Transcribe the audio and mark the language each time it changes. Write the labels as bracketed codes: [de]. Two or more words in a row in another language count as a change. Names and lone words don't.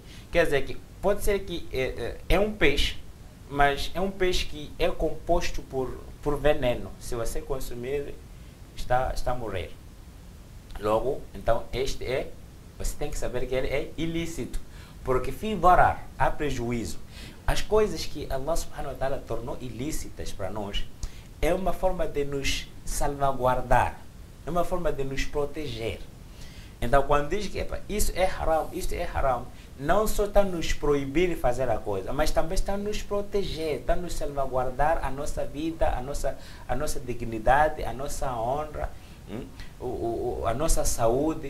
[pt] Quer dizer que pode ser que é um peixe, mas é um peixe que é composto por veneno. Se você consumir, está a morrer. Logo, então, você tem que saber que ele é ilícito. Porque [ar] فيه ضرر, [pt] há prejuízo. As coisas que [ar] الله سبحانه وتعالى [pt] tornou ilícitas para nós é uma forma de nos salvaguardar, é uma forma de nos proteger. Então, quando diz que isso é haram, não só está a nos proibir de fazer a coisa, mas também está a nos proteger, está a nos salvaguardar a nossa vida, a nossa dignidade, a nossa honra, a nossa saúde.